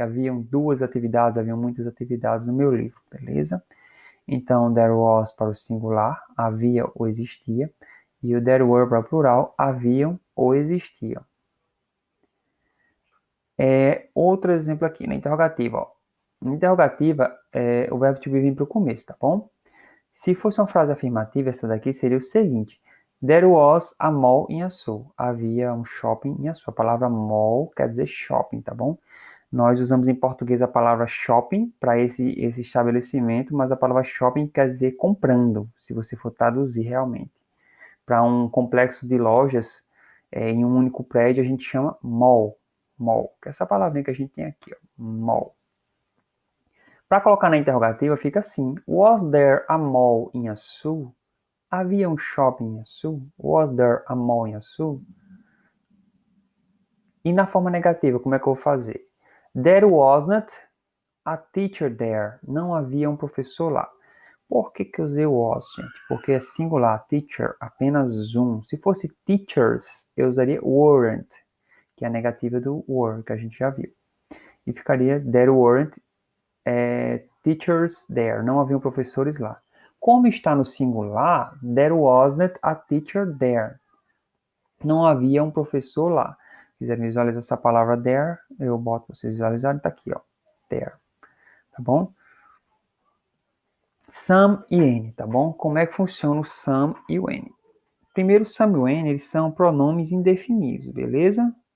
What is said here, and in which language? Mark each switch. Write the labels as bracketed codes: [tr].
[pt] Haviam duas atividades, haviam muitas atividades no meu livro, beleza? Então, there was para o singular, havia ou existia. E o there were para o plural, haviam ou existiam. Outro exemplo aqui, na interrogativa. Ó. Na interrogativa, o verbo to be vem para o começo, tá bom? Se fosse uma frase afirmativa, essa daqui seria o seguinte. [en] There was a mall in Açu. [pt] Havia um shopping em Açu. A palavra mall quer dizer shopping, tá bom? Nós usamos em português a palavra shopping para esse estabelecimento, mas a palavra shopping quer dizer comprando, se você for traduzir realmente. Para um complexo de lojas em um único prédio, a gente chama mall. Mall, que é essa palavrinha que a gente tem aqui, ó, mall. Para colocar na interrogativa, fica assim: [en] Was there a mall in Açu? [pt] Havia um shopping em Açu? [en] Was there a mall in Açu? [pt] E na forma negativa, como é que eu vou fazer? [en] There wasn't a teacher there. [pt] Não havia um professor lá. Por que eu usei was, gente? Porque é singular, teacher, apenas um. Se fosse teachers, eu usaria weren't, que é a negativa do were, que a gente já viu. E ficaria [en] there weren't teachers there. [pt] Não haviam professores lá. Como está no singular, [en] there wasn't a teacher there. [pt] Não havia um professor lá. Se quiser visualizar essa palavra there, eu boto para vocês visualizarem, tá aqui, ó. [en] There. [pt] Tá bom? Some e N, tá bom? Como é que funciona o some e o N? Primeiro, some e o N, eles são pronomes indefinidos, beleza?